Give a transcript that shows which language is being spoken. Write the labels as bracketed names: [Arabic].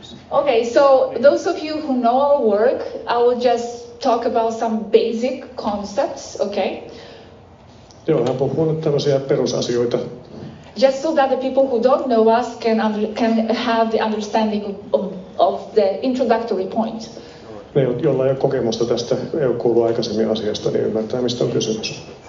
[English] Okay, so those of you who know our work, I will just talk about some basic concepts, okay? [Finnish] Joo, hän puhuu nyt tämmöisiä perusasioita. [English] Just so that the people who don't know us can have the understanding of the introductory point. [Finnish] Ne, joilla ei ole kokemusta tästä, ei ole kuullut aikaisemmin asiasta, niin ymmärtää, mistä on kysymys.